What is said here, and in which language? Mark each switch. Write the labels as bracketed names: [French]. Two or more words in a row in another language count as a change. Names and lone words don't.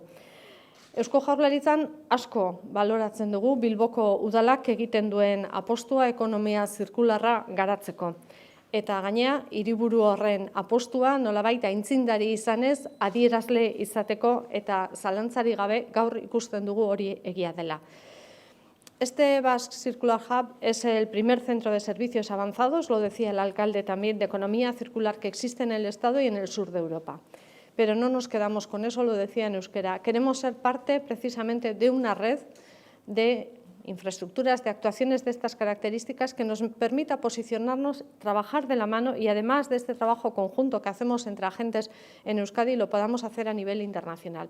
[Basque] Eusko Jaurlaritzan asko baloratzen dugu Bilboko udalak egiten duen apostua ekonomia zirkularra garatzeko. Eta gainea, hiriburu horren apostua nolabait aintzindari izanez, adierazle izateko eta zalantzari gabe gaur ikusten dugu hori egia dela. [Spanish] Este Basque Circular Hub es el primer centro de servicios avanzados, lo decía el alcalde también, de economía circular que existe en el Estado y en el sur de Europa. Pero no nos quedamos con eso, lo decía en euskera. Queremos ser parte precisamente de una red de infraestructuras, de actuaciones de estas características que nos permita posicionarnos, trabajar de la mano y además de este trabajo conjunto que hacemos entre agentes en Euskadi lo podamos hacer a nivel internacional.